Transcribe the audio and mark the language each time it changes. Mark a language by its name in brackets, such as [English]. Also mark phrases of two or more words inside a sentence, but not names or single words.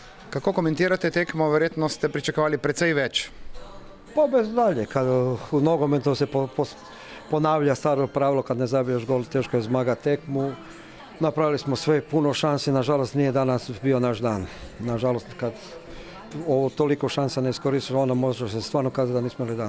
[Slovenian] Kako komentirate tekmo? Verjetno ste pričakovali precej več. [Croatian] Pa bez dalje, kad u nogometu se ponavlja staro pravilo, kad ne zabiješ gol, teško je [Slovenian] zmagati tekmu. [Croatian] Napravili smo sve, puno šansi, nažalost nije danas bio naš dan. Nažalost, kad ovo toliko šansa ne iskoristilo, onda može se stvarno kazati da nismo imali dan.